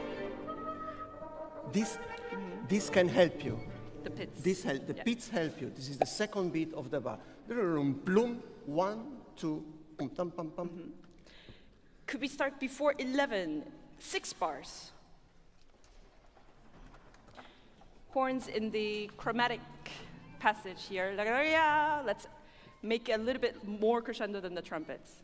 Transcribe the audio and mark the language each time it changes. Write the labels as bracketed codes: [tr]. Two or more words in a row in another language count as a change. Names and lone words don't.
[en] This can help you. The pits. The Yeah. pits help you. This is the second beat of the bar. Plum, 1, 2, pum, pum, pum. Could we start before 11? 6 bars. Horns in the chromatic passage here. Let's make it a little bit more crescendo than the trumpets.